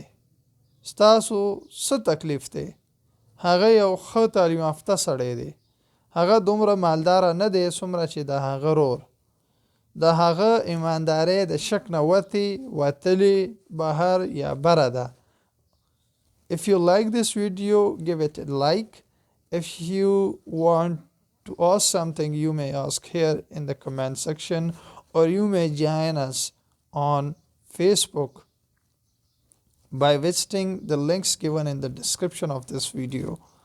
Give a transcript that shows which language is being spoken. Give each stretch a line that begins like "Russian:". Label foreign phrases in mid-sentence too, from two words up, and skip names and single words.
Pashto: ستاسو څه تکلیف دی؟ هغه یو ښه تعلیم یافته سړی دی. هغه دومره مالداره نه دی څومره چې د هغه رور. د هغه ایمانداري د شک نه وتلې بهر یا بره ده.
English: If you like this video, give it a like. If you want to ask something, you may ask here in the comment section, or you may join us on Facebook by visiting the links given in the description of this video.